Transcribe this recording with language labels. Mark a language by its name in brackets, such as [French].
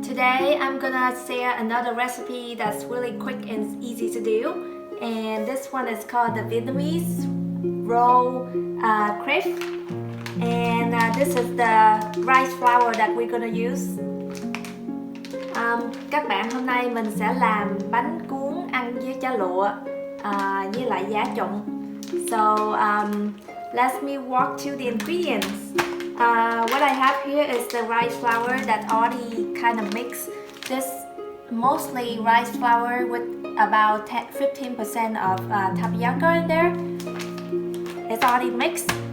[English] Today I'm gonna share another recipe that's really quick and easy to do. And this one is called the Vietnamese Rolls Crepe. And this is the rice flour that we're gonna use. [Vietnamese] Các bạn, hôm nay mình sẽ làm bánh cuốn ăn với chả lụa với lại giá trụng. [English] So let me walk to the ingredients. What I have here is the rice flour that already kind of mixed. This mostly rice flour with about 15% of tapioca in there. It's already mixed.